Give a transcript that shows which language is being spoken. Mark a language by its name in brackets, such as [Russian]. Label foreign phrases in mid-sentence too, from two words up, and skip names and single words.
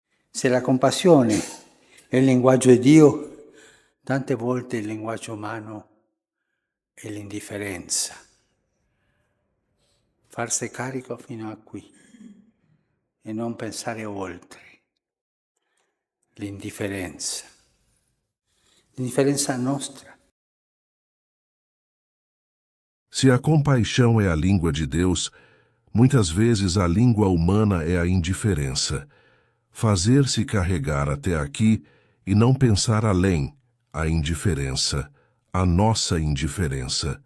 [Italian] Se la compassione è il linguaggio di Dio, tante volte il linguaggio umano è l'indifferenza. Farsi carico fino a qui e non pensare oltre. L'indifferenza. L'indifferenza nostra. [Portuguese] Se a compaixão é a língua de Deus, muitas vezes a língua humana é a indiferença. Fazer-se carregar até aqui e não pensar além, a indiferença, a nossa indiferença.